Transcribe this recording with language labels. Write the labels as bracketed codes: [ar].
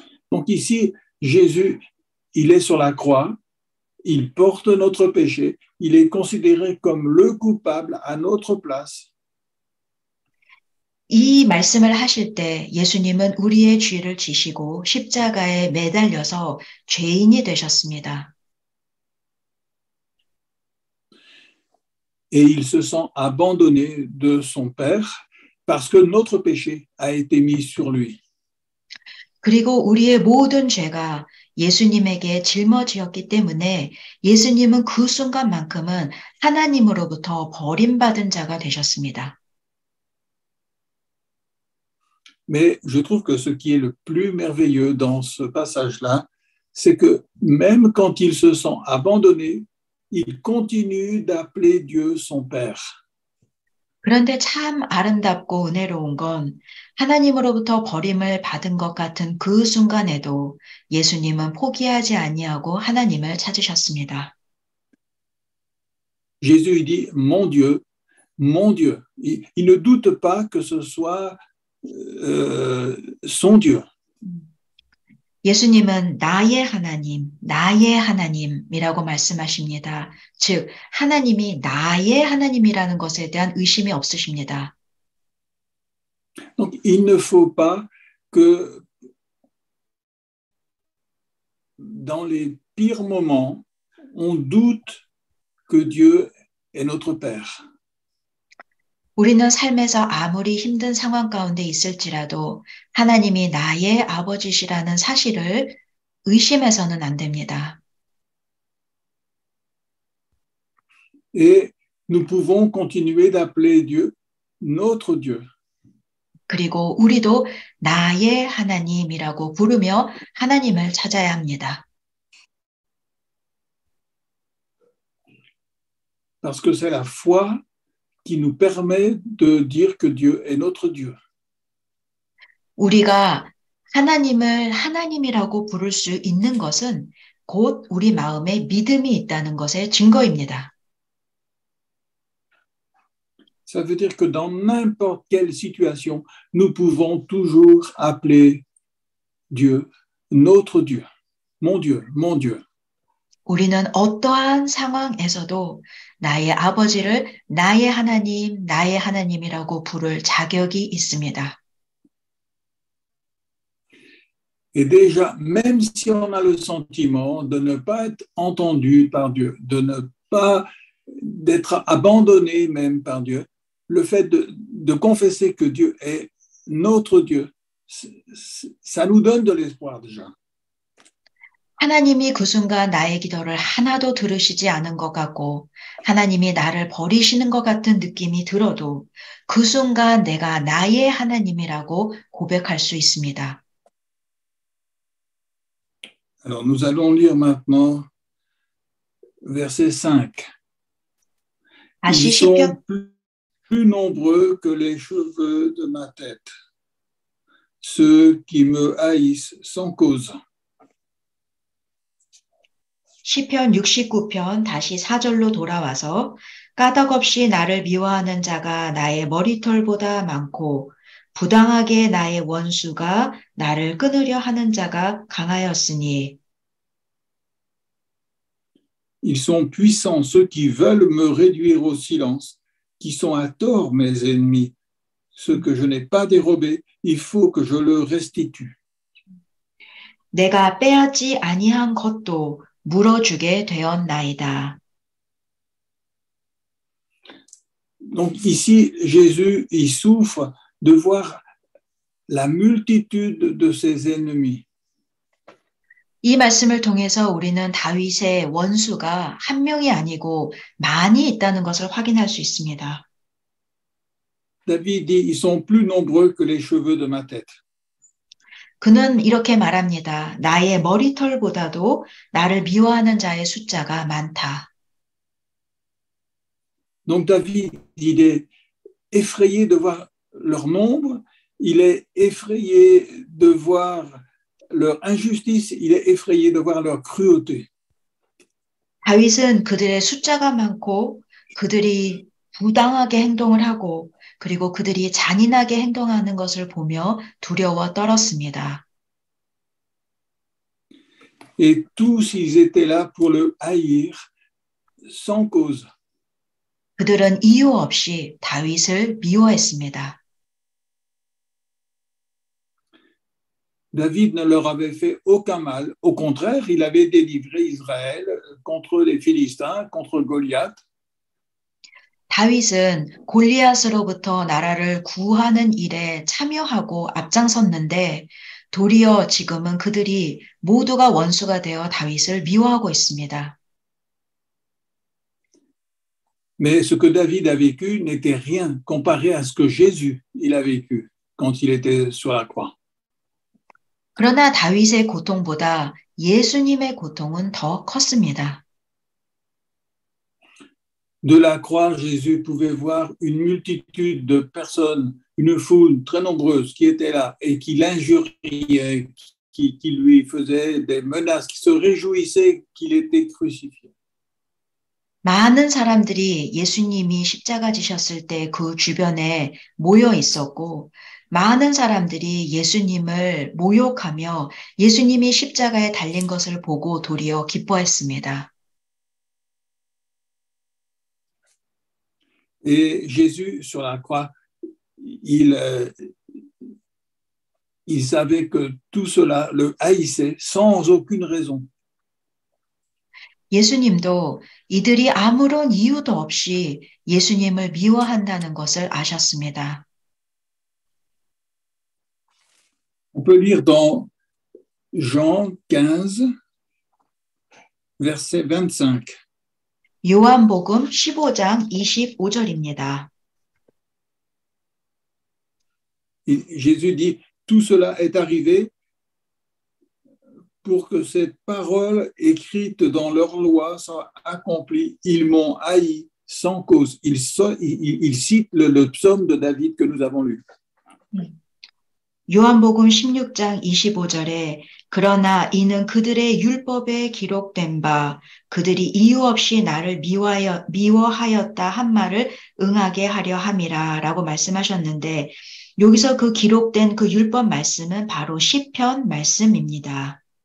[fr] Donc ici, Jésus, il est sur la croix, il porte notre péché, il est considéré comme le coupable à notre place. [ko] 이 말씀을 하실 때 예수님은 우리의 죄를 지시고 십자가에 매달려서 죄인이 되셨습니다. [fr] Et il se sent abandonné de son Père parce que notre péché a été mis sur lui. [ko] 그리고 우리의 모든 죄가 예수님에게 짊어지었기 때문에 예수님은 그 순간만큼은 하나님으로부터 버림받은 자가 되셨습니다. [fr] Mais je trouve que ce qui est le plus merveilleux dans ce passage-là, c'est que même quand il se sent abandonné, il continue d'appeler Dieu son Père. [ko] 그런데 참 아름답고 은혜로운 건 하나님으로부터 버림을 받은 것 같은 그 순간에도 예수님은 포기하지 아니하고 하나님을 찾으셨습니다. [fr] Jésus il dit, mon Dieu, mon Dieu. Il ne doute pas que ce soit son Dieu. [ko] 예수님은 나의 하나님이라고 말씀하십니다. 즉, 하나님이 나의 하나님이라는 것에 대한 의심이 없으십니다. [fr] Donc, il ne faut pas que dans les pires moments, on doute que Dieu est notre Père. [ko] 우리는 삶에서 아무리 힘든 상황 가운데 있을지라도 하나님이 나의 아버지시라는 사실을 의심해서는 안 됩니다. [fr] Et nous pouvons continuer d'appeler Dieu notre Dieu. [ko] 그리고 우리도 나의 하나님이라고 부르며 하나님을 찾아야 합니다. [fr] Parce que c'est la foi qui nous permet de dire que Dieu est notre Dieu. [ko] 우리가 하나님을 하나님이라고 부를 수 있는 것은 곧 우리 마음에 믿음이 있다는 것의 증거입니다. [fr] Ça veut dire que dans n'importe quelle situation, nous pouvons toujours appeler Dieu notre Dieu. Mon Dieu, mon Dieu. [ko] 우리는 어떠한 상황에서도 나의 아버지를 나의 하나님이라고 부를 자격이 있습니다. [fr] Et déjà, même si on a le sentiment de ne pas être entendu par Dieu, d'être abandonné même par Dieu, le fait de confesser que Dieu est notre Dieu, ça nous donne de l'espoir déjà. [ko] 하나님이 그 순간 나의 기도를 하나도 들으시지 않은 것 같고 하나님이 나를 버리시는 것 같은 느낌이 들어도 그 순간 내가 나의 하나님이라고 고백할 수 있습니다. [fr] Alors nous allons lire maintenant verset 5. Ils sont plus nombreux que les cheveux de ma tête, ceux qui me haïssent sans cause. [ko] 시편 69편 다시 4절로 돌아와서 까닭없이 나를 미워하는 자가 나의 머리털보다 많고 부당하게 나의 원수가 나를 끊으려 하는 자가 강하였으니 [fr] Ils sont puissants ceux qui veulent me réduire au silence, qui sont à tort mes ennemis. Ce que je n'ai pas dérobé, il faut que je le restitue. [ko] 내가 빼앗지 아니한 것도 물어주게 되었나이다. [fr] Donc ici, Jésus, il souffre de voir la multitude de ses ennemis. [ko] 이 말씀을 통해서 우리는 다윗의 원수가 한 명이 아니고 많이 있다는 것을 확인할 수 있습니다. [fr] David dit, ils sont plus nombreux que les cheveux de ma tête. [ko] 그는 이렇게 말합니다. 나의 머리털보다도 나를 미워하는 자의 숫자가 많다. [fr] Donc David, il est effrayé de voir leur nombre, il est effrayé de voir leur injustice, il est effrayé de voir leur cruauté. [ko] 다윗은 그들의 숫자가 많고 그들이 부당하게 행동을 하고 그리고 그들이 잔인하게 행동하는 것을 보며 두려워 떨었습니다. [fr] Et tous, ils étaient là pour le haïr sans cause. [ko] 그들은 이유 없이 다윗을 미워했습니다. [fr] David ne leur avait fait aucun mal. Au contraire, il avait délivré Israël contre les Philistins, contre Goliath. [ko] 다윗은 골리앗으로부터 나라를 구하는 일에 참여하고 앞장섰는데 도리어 지금은 그들이 모두가 원수가 되어 다윗을 미워하고 있습니다. [fr] Mais ce que David a vécu n'était rien comparé à ce que Jésus il a vécu quand il était sur la croix. [ko] 그러나 다윗의 고통보다 예수님의 고통은 더 컸습니다. [fr] de la croix, Jésus pouvait voir une multitude de personnes, une foule très nombreuse qui était là et qui l'injuriait, qui lui faisait des menaces, qui se réjouissait qu'il était crucifié. [ko] 많은 사람들이 예수님이 십자가 지셨을 때 그 주변에 모여 있었고, 많은 사람들이 예수님을 모욕하며 예수님이 십자가에 달린 것을 보고 도리어 기뻐했습니다. [fr] Et Jésus, sur la croix, il, euh, il savait que tout cela le haïssait sans aucune raison. [ko] 예수님도 이들이 아무런 이유도 없이 예수님을 미워한다는 것을 아셨습니다. [fr] On peut lire dans Jean 15, verset 25. [ko] 요한복음 15장 25절입니다. [fr] Jésus dit, tout cela est arrivé pour que cette parole écrite dans leur loi soit accomplie. Ils m'ont haï sans cause. Il cite le psaume de David que nous avons lu. [ko] 요한복음 16장 25절에 그러나 이는 그들의 율법에 기록된 바 그들이 이유 없이 나를 미워하였다 한 말을 응하게 하려 함이라 라고 말씀하셨는데 여기서 그 기록된 그 율법 말씀은 바로 시편 말씀입니다.